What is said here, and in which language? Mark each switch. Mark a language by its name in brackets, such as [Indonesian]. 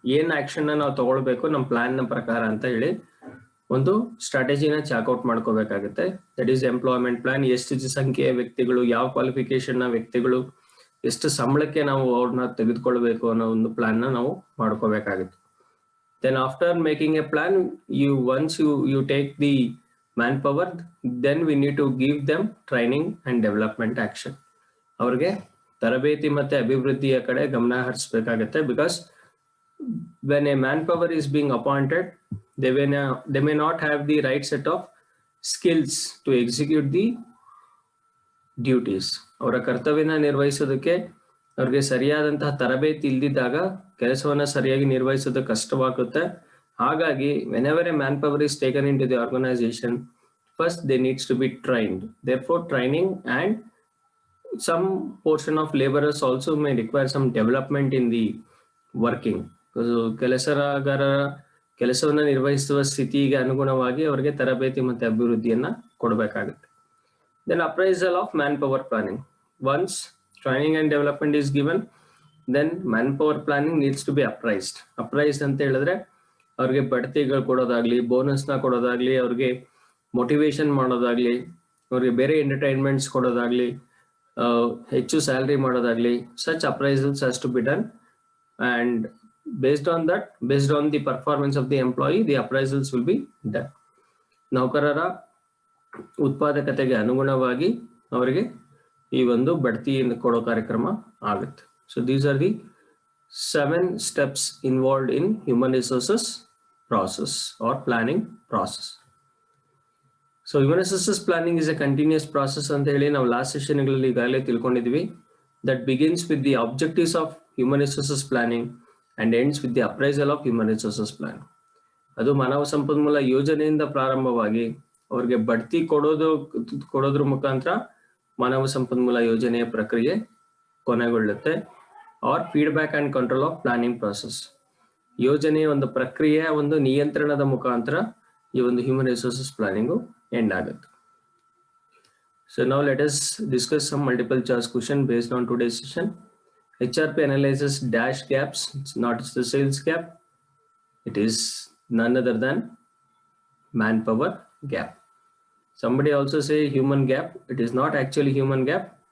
[Kannada] ಏನ್ ಆಕ್ಷನ್ ನಾವು ತಗೊಳ್ಬೇಕು ನಮ್ಮ ಪ್ಲಾನ್ ನ ಪ್ರಕಾರ ಅಂತ ಹೇಳಿ ಒಂದು ಸ್ಟ್ರಾಟಜಿನ ಚಾಕ್ಔಟ್ ಮಾಡ್ಕೋಬೇಕಾಗುತ್ತೆ. [English] That is employment plan. [Kannada] ಎಷ್ಟು ಸಂಖ್ಯೆಯ ವ್ಯಕ್ತಿಗಳು, ಯಾವ ಕ್ವಾಲಿಫಿಕೇಶನ್ ನ ವ್ಯಕ್ತಿಗಳು, ಎಷ್ಟು ಸಂಬಳಕ್ಕೆ ನಾವು ಅವ್ರನ್ನ ತೆಗೆದುಕೊಳ್ಬೇಕು ಅನ್ನೋ ಒಂದು ಪ್ಲಾನ್ ನ ನಾವು ಮಾಡ್ಕೋಬೇಕಾಗುತ್ತೆ. [English] Then after making a plan, once you take the manpower, then we need to give them training and development action. [Kannada] ಅವ್ರಿಗೆ ತರಬೇತಿ ಮತ್ತೆ ಅಭಿವೃದ್ಧಿಯ ಕಡೆ ಗಮನ ಹರಿಸಬೇಕಾಗುತ್ತೆ. [English] Because when a manpower is being appointed, they may not have the right set of skills to execute the duties. [Kannada] ಅವರ ಕರ್ತವ್ಯನ ನಿರ್ವಹಿಸೋದಕ್ಕೆ ಅವ್ರಿಗೆ ಸರಿಯಾದಂತಹ ತರಬೇತಿ ಇಲ್ದಿದ್ದಾಗ ಕೆಲಸವನ್ನ ಸರಿಯಾಗಿ ನಿರ್ವಹಿಸೋದು ಕಷ್ಟವಾಗುತ್ತೆ. [English] ಹಾಗಾಗಿ whenever a manpower is taken into the organization, first they needs to be trained. Therefore training and some portion of laborers also may require some development in the working. [Kannada] ಕೆಲಸಗಾರರ ಕೆಲಸವನ್ನ ನಿರ್ವಹಿಸುವ ಸ್ಥಿತಿಗೆ ಅನುಗುಣವಾಗಿ ಅವರಿಗೆ ತರಬೇತಿ ಮತ್ತೆ ಅಭಿವೃದ್ಧಿಯನ್ನ ಕೊಡಬೇಕಾಗುತ್ತೆ. [English] Then appraisal of manpower planning. Once training and development is given, then manpower planning needs to be appraised. [Kannada] Appraised ಅಂತ ಹೇಳಿದ್ರೆ ಅವ್ರಿಗೆ ಬಡ್ತಿಗಳು ಕೊಡೋದಾಗ್ಲಿ, ಬೋನಸ್ ನ ಕೊಡೋದಾಗ್ಲಿ, ಅವ್ರಿಗೆ ಮೋಟಿವೇಶನ್ ಮಾಡೋದಾಗ್ಲಿ, ಅವ್ರಿಗೆ ಬೇರೆ ಎಂಟರ್ಟೈನ್ಮೆಂಟ್ಸ್ ಕೊಡೋದಾಗ್ಲಿ, ಹೆಚ್ಚು ಸ್ಯಾಲರಿ ಮಾಡೋದಾಗ್ಲಿ, [English] such appraisals has to be done. And based on that, based on the performance of the employee, the appraisals will be done. [Kannada] ನೌಕರರ ಉತ್ಪಾದಕತೆಗೆ ಅನುಗುಣವಾಗಿ ಅವರಿಗೆ ಈ ಒಂದು ಬಡ್ತಿಯನ್ನು ಕೊಡೋ ಕಾರ್ಯಕ್ರಮ ಆಗುತ್ತೆ. [English] So these are the 7 steps involved in human resources process or planning process. So human resources planning is a continuous process [Kannada] ಅಂತ ಹೇಳಿ ನಾವು ಲಾಸ್ಟ್ ಸೆಷನ್ಗಳಲ್ಲಿ ಈಗಾಗಲೇ ತಿಳ್ಕೊಂಡಿದ್ವಿ. [English] That begins with the objectives of human resources planning and ends with the appraisal of human resources plan. [Kannada] ಅದು ಮಾನವ ಸಂಪನ್ಮೂಲ ಯೋಜನೆಯಿಂದ ಪ್ರಾರಂಭವಾಗಿ ಅವ್ರಿಗೆ ಬಡ್ತಿ ಕೊಡೋದ್ರ ಮುಖಾಂತರ ಮಾನವ ಸಂಪನ್ಮೂಲ ಯೋಜನೆಯ ಪ್ರಕ್ರಿಯೆ ಕೊನೆಗೊಳ್ಳುತ್ತೆ. [English] Or feedback and control of planning process. [Kannada] ಯೋಜನೆಯ ಒಂದು ಪ್ರಕ್ರಿಯೆಯ ಒಂದು ನಿಯಂತ್ರಣದ ಮುಖಾಂತರ ಈ ಒಂದು ಹ್ಯೂಮನ್ ರಿಸೋರ್ಸಸ್ ಪ್ಲಾನಿಂಗು ಎಂಡ್ ಆಗುತ್ತೆ. [English] So now let us discuss some multiple choice question based on today's session. HRP analyzes dash gaps. It's not the sales gap. It is none other than manpower gap. Somebody also say human gap. It is not actually human gap.